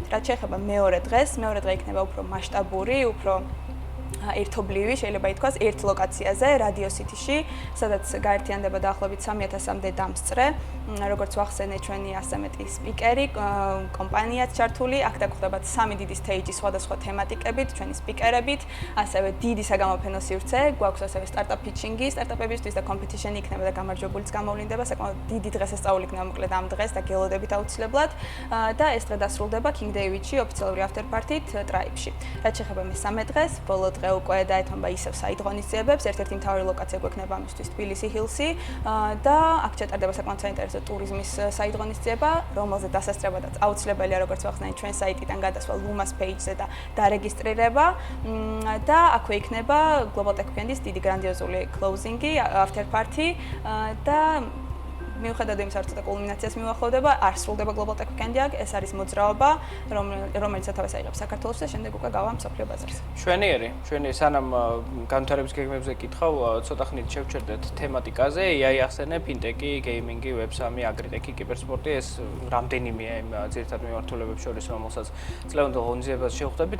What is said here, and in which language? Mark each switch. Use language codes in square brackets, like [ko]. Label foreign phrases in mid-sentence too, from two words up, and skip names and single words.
[ka] რაც შეეხება მეორე დღეს, მეორე დღე იქნება უფრო მასშტაბური, უფრო ერთობლივი, შეიძლება ითქვას, ერთ ლოკაციაზე, Radio City-ში, სადაც გაერთიანდება დაახლოებით 3000-მდე დამსწრე. როგორც ვახსენე, ჩვენი 100 მეტი სპიკერი, კომპანიაც ჩართული, აქ დაგხვდებათ 3 დიდი stage-ი სხვადასხვა თემატიკებით, ჩვენი სპიკერებით, ასევე დიდი საგამოფენო სივრცე, გვაქვს ასევე [en] startup pitching- [ka] ი, startup-ებისთვის და competition-ი იქნება და გამარჯვებულიც გამოვლინდება, საკმაოდ დიდი დღესასწაული იქნება მოკლედ ამ დღეს და გელოდებით აუცილებლად და ეს დღე დასრულდება King David-ში, ოფიციალური [en] after party- [ka] თ Tribe-ში. რაც შეეხება მესამე დღეს, ბოლო დღე უკვე დაეთმობა ისევ საიდღონისძიებებს, ერთ-ერთი მთავარი ლოკაცია გვექნება ამისთვის Tbilisi Hills-ი და აქ ჩატარდება საკმაოდ საინტერესო ტურიზმის საიდღონისძიება, რომელზე დასასწრებადაც აუცილებელია როგორც ვახსენე ჩვენ საიტიდან გადასვლა Lumas page-ზე და დარეგისტრირება და აქვე იქნება Global Tech Weekend-ის დიდი გრანდიოზული closing-ი, [en] after party [ka] და მიუხედავად იმისა, რომ ცოტა კულმინაციას მიუახლოვდება, არ სრულდება Global Tech Weekend-ი აქ, ეს არის მოძრაობა, რომელიც სათავეს აიღებს საქართველოს და შემდეგ უკვე გავა მსოფლიო ბაზარზე. ჩვენი სანამ განვითარების გეგმებზე კითხავ, ცოტა ხნით შევჩერდეთ თემატიკაზე, AI ახსენე, ფინტეკი, გეიმინგი, ვებ3, აგრიტექი, კიბერსპორტი, ეს რამდენიმეა იმ ძირითად მიმართულებებს შორის, რომელსაც წლევანდელ ღონისძიებაზე შევხვდებით.